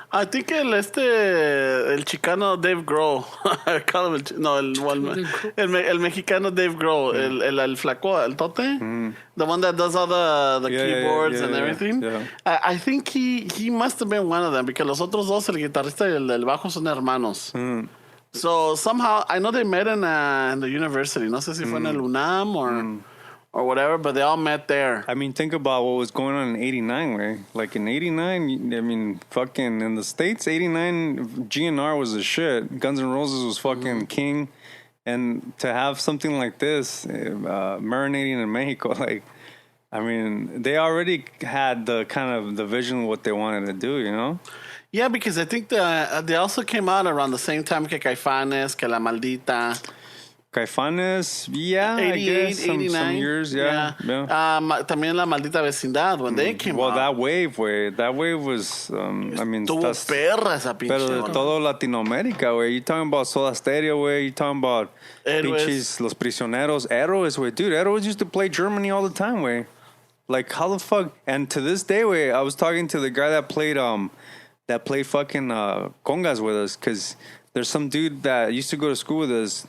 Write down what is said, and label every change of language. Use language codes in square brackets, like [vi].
[en] I think el Chicano Dave Grohl, I call him el mexicano Dave Grohl, [es] el flaco, el tote, [en] the one that does all the keyboards and everything. Yeah. I think he must have been one of them because [es] los otros dos, el guitarrista y el del bajo, son hermanos. [en] So somehow I know they met in the university. [es] No sé si fue en el UNAM [en] or whatever, but they all met there. I mean, think about what was going on in '89. Way like in '89, I mean, fucking in the States, '89 GNR was the shit. Guns N' Roses was fucking king, and to have something like this marinating in Mexico, like, I mean, they already had the kind of the vision of what they wanted to do, you know. Yeah, because I think they also came out around the same time que Caifanes, que La Maldita. Caifanes, yeah, 88, I guess some 89. years, yeah. [es] También La Maldita Vecindad, [en] when they came out. Well, that wave was, I mean, [es] Tuvo perra esa pinche. pero de todo Latinoamérica, güey. [en] You talking about [es] Soda Stereo, güey. [en] You talking about pinches Los Prisioneros, Héroes, güey. Dude, Héroes used to play Germany all the time, güey. Like, how the fuck? And to this day, güey, I was talking to the guy that played fucking congas with us, because there's some dude that used to go to school with us.